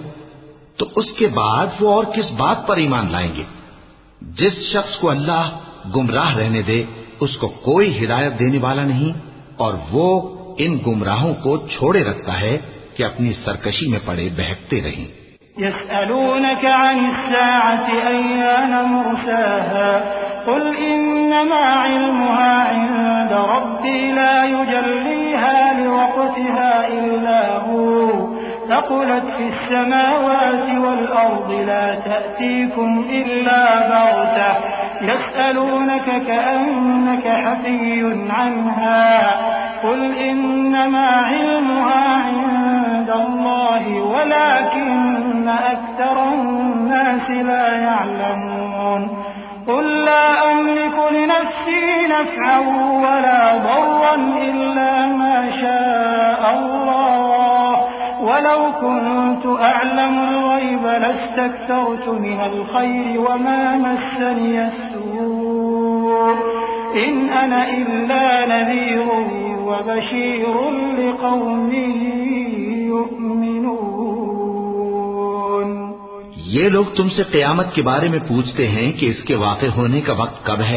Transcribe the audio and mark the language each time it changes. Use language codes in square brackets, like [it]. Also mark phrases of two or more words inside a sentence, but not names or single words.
[hi] तो उसके बाद वो और किस बात पर ईमान लाएंगे? जिस शख्स को अल्लाह गुमराह रहने दे उसको कोई हिदायत देने वाला नहीं, और वो इन गुमराहों को छोड़े रखता है कि अपनी सरकशी में पड़े बहकते रहें। [ar] يسألونك عن الساعة أيان مرساها قل إنما علمها عند ربي لا يجليها لوقتها إلا هو ثقلت في السماوات والأرض لا تأتيكم إلا بغتة يسألونك كأنك حفي عنها قل إنما علمها عند الله ولكن أكثر الناس لا يعلمون. قل لا أملك لنفسي نفعا ولا ضرا إلا ما شاء الله ولو كنت أعلم الغيب لاستكثرت من الخير وما مسني السوء إن أنا إلا نذير وبشير لقوم يؤمنون. [hi] ये लोग तुमसे क़यामत के बारे में पूछते हैं कि इसके वाक़े होने का वक्त कब है।